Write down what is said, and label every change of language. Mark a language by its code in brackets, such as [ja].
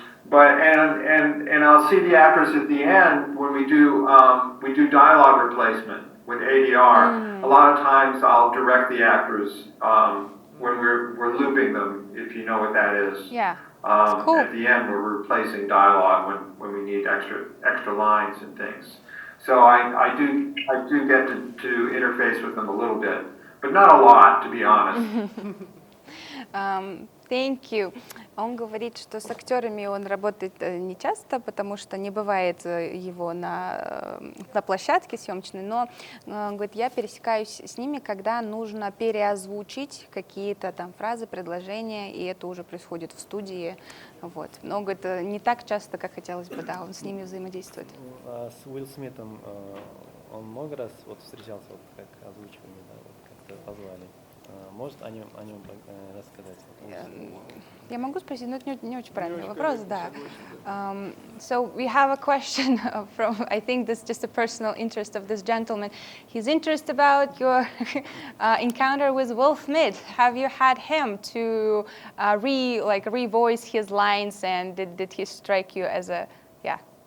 [en] But I'll see the actors at the end when we do dialogue replacement with ADR. A lot of times I'll direct the actors when we're looping them, if you know what that is. Yeah. Cool. At the end, we're replacing dialogue when we need extra lines and things. So I do get to interface with them a little bit, but not a lot, to be honest. Thank you. [ru] Он говорит, что с актерами он работает не часто, потому что не бывает его на площадке съемочной, но он говорит, я пересекаюсь с ними, когда нужно переозвучить какие-то там фразы, предложения, и это уже происходит в студии. Вот. Но говорит, не так часто, как хотелось бы, да, он с ними взаимодействует. С Уилл Смитом он много раз встречался, как озвучивали, да, как-то позвали. Может о нем рассказать? Я могу спросить, но это не очень правильный вопрос, да. [en] So we have a question from, I think this is just a personal interest of this gentleman. He's interested about your encounter with Will Smith. Have you had him to revoice his lines, and did he strike you as a, yeah?